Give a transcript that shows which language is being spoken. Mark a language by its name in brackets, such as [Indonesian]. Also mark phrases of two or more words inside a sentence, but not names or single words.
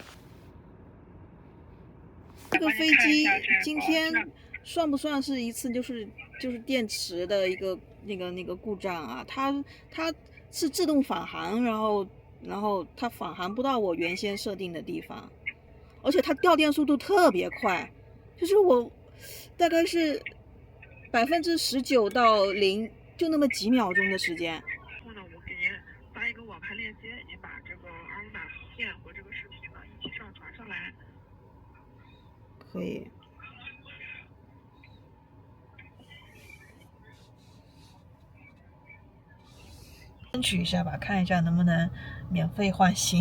[Chinese] 這個飛機今天算不算是一次就是電池的一個那個故障啊？它是自動返航，然後它返航不到我原先設定的地方。而且它掉電速度特別快，就是我大概是19%到0%，就那麼幾秒鐘的時間。然後呢，我給您發一個網盤鏈接，你把這個二維碼圖片和這個視頻呢一起上傳上來。可以。爭取一下吧，看一下能不能免費換新。